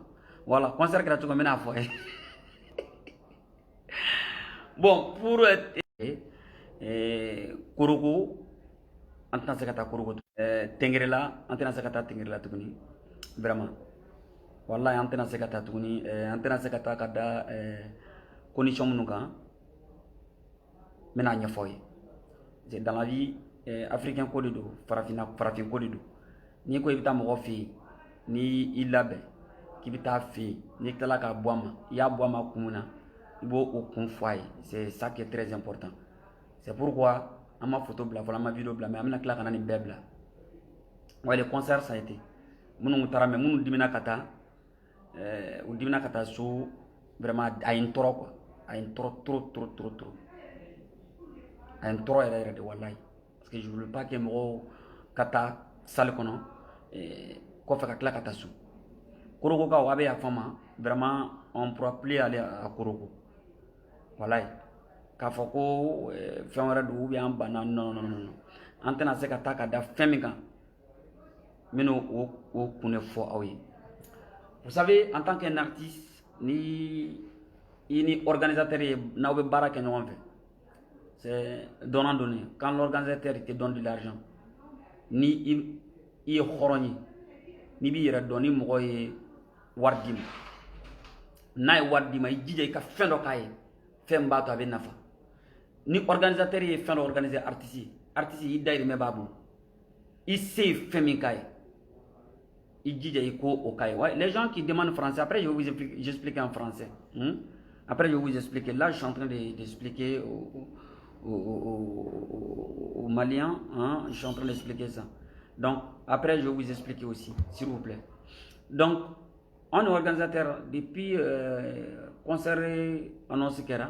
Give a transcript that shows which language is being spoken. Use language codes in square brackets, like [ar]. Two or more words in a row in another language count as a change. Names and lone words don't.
[fr] Voilà, concert gratuit comme une fois. Bon, pour Kuruku, en tant que Kuruku, Tengrela, en tant que Tengrela Tuguni, vraiment. Voilà, en tant que Tuguni, en tant que Kada, condition Munuka, maintenant, il dans la vie, [bm] africain ko de do farafin ko de do ni ko i bɛ taa mɔgɔ fɛ yen ni i labɛn k'i bɛ taa fɛ yen n'i tilala k'a bɔ a ma i y'a bɔ a ma kun na i b'o kun fɔ a ye [fr] c'est ça qui est très important c'est pourquoi [bm] an ma photo bila fɔlɔ an ma video bila mais an bɛna tila ka na nin bɛɛ bila [fr] ouais les concerts ça a été [bm] minnu taara mais minnu dimina ka taa u dimina ka taa so vraiment a ye n tɔɔrɔ quoi a ye n tɔɔrɔ trop a ye n tɔɔrɔ yɛrɛ yɛrɛ de walayi [fr] parce que je voulais pas que [bm] mɔgɔw ka taa salle kɔnɔ kɔfɛ ka tila ka taa so Korokokaw a bɛ yafa n ma [fr] vraiment on pourra plus aller à Koroko [bm] walayi k'a fɔ ko fɛn wɛrɛ don [fr] ou bien [bm] an banna non an tɛna se ka taa ka da fɛn min kan n bɛna o kun de fɔ aw ye [fr] vous savez en tant qu'un artiste [bm] ni i ni organisateur ye n'aw bɛ baara kɛ ɲɔgɔn fɛ [fr] c'est donnant. Quand l'organisateur te donne de l'argent, [bm] ni [fr] il est [bm] horoni, ni bi yɛrɛ dɔn ni mɔgɔ ye wari d'i ma n'a ye wari d'i ma i jija i ka fɛn dɔ k'a ye fɛn b'a to a bɛ nafa ni organisateur ye fɛn dɔ organiser artiste i dayirimɛ b'a bolo i se ye fɛn min k'a ye i jija i ko o k'a ye [fr] ouais, les gens qui demandent français après je vais vous expliquer en français après je vais vous expliquer là je suis en train d'expliquer aux Maliens, hein, je suis en train d'expliquer ça. Donc, après, je vais vous expliquer aussi, s'il vous plaît. Donc, on est organisateur depuis concert annoncé Kera.